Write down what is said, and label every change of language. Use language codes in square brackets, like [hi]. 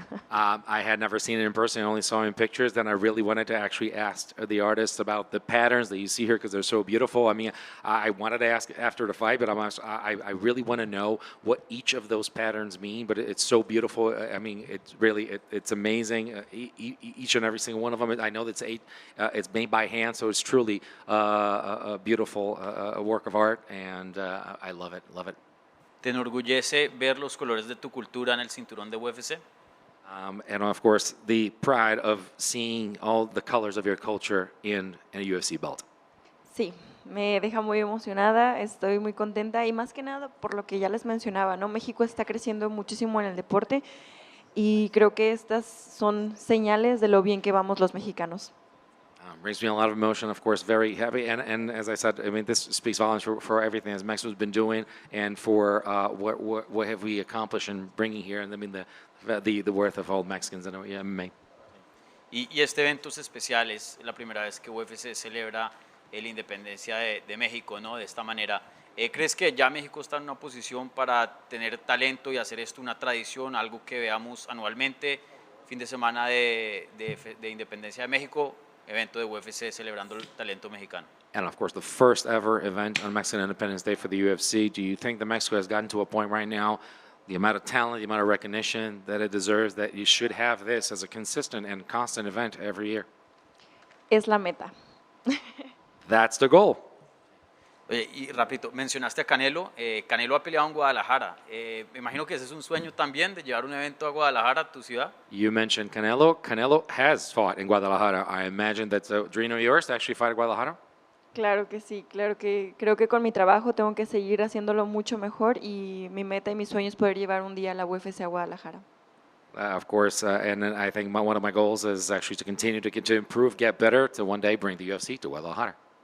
[en] I had never seen it in person, I only saw it in pictures, then I really wanted to actually ask the artists about the patterns that you see here because they're so beautiful. I mean, I wanted to ask after the fight, but I really want to know what each of those patterns mean, but it's so beautiful. I mean, it's amazing, each and every single one of them. I know that's it's made by hand, so it's truly a beautiful work of art, and I love it. [es] ¿Te enorgullece ver los colores de tu cultura en el cinturón de UFC? [en] And of course, the pride of seeing all the colors of your culture in a UFC belt. [es] Sí, me deja muy emocionada, estoy muy contenta y más que nada por lo que ya les mencionaba, ¿no? México está creciendo muchísimo en el deporte y creo que estas son señales de lo bien que vamos los mexicanos. [en] Brings me a lot of emotion, of course, very happy. And as I said, I mean, this speaks volumes for everything that Mexico's been doing and for what have we accomplished in bringing here, and I mean, the worth of all Mexicans in MMA. [es] Y este evento es especial, es la primera vez que UFC celebra la independencia de México, ¿no? De esta manera. ¿Crees que ya México está en una posición para tener talento y hacer esto una tradición, algo que veamos anualmente, fin de semana de independencia de México, evento de UFC celebrando el talento mexicano? [en] And of course, the first ever event on Mexican Independence Day for the UFC. Do you think that Mexico has gotten to a point right now, the amount of talent, the amount of recognition that it deserves, that you should have this as a consistent and constant event every year? [es] Es la meta. [en] That's the goal. [es] Oye, y rapidito, mencionaste a Canelo. Canelo ha peleado en Guadalajara. Me imagino que ese es un sueño también de llevar un evento a Guadalajara, a tu ciudad. [en] You mentioned Canelo. Canelo has fought in Guadalajara. I imagine that's a dream of yours to actually fight in Guadalajara. [es] Claro que sí, claro que creo que con mi trabajo tengo que seguir haciéndolo mucho mejor y mi meta y mi sueño es poder llevar un día la UFC a Guadalajara. [en] Of course, and I think one of my goals is actually to continue to improve, get better, to one day bring the UFC to Guadalajara.